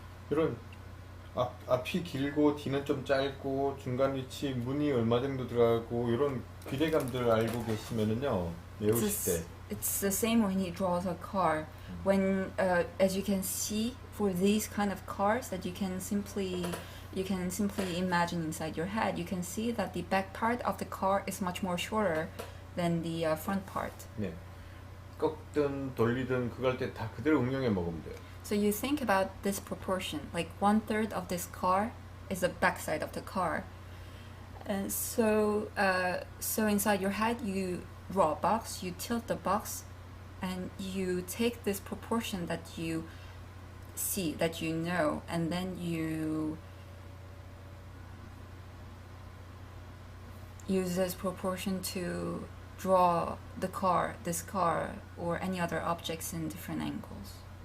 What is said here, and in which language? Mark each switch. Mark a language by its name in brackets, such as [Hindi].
[Korean] 이런 앞이 길고 뒤는 좀 짧고 중간 위치 문이 얼마 정도 들어가고 이런 비례감들 알고 계시면은요 외우실 때 [English] It's the same when he draws a car. When, as you can see, for these kind of cars that you can simply imagine inside your head, you can see that the back part of the car is much more shorter than the front part. [Korean] 네. 꺾든 돌리든 그거 할 때 다 그대로 응용해 먹으면 돼요. [English] So you think about this proportion, like 1/3 of this car is the back side of the car. And so inside your head you draw a box, you tilt the box, and you take this proportion that you see, that you know, and then you use this proportion to draw this car, or any other objects in different angles.